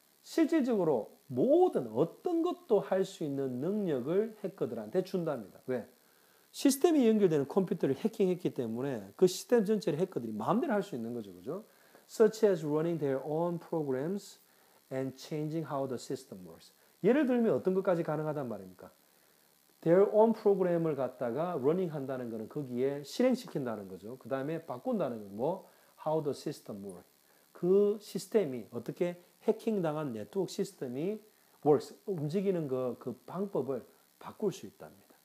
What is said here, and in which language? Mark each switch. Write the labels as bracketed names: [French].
[Korean] 실질적으로 모든 어떤 것도 할 수 있는 능력을 해커들한테 준답니다. 왜? 시스템이 연결되는 컴퓨터를 해킹했기 때문에 그 시스템 전체를 해커들이 마음대로 할 수 있는 거죠. 그죠? [English] Such as running their own programs and changing how the system works. [Korean] 예를 들면 어떤 것까지 가능하단 말입니까? Their own 프로그램을 갖다가 running 한다는 것은 거기에 실행시킨다는 거죠. 그 다음에 바꾼다는 건 뭐? [English] How the system works. [Korean] 그 시스템이 어떻게 해킹당한 네트워크 시스템이 works, 움직이는 그 방법을 바꿀 수 있답니다.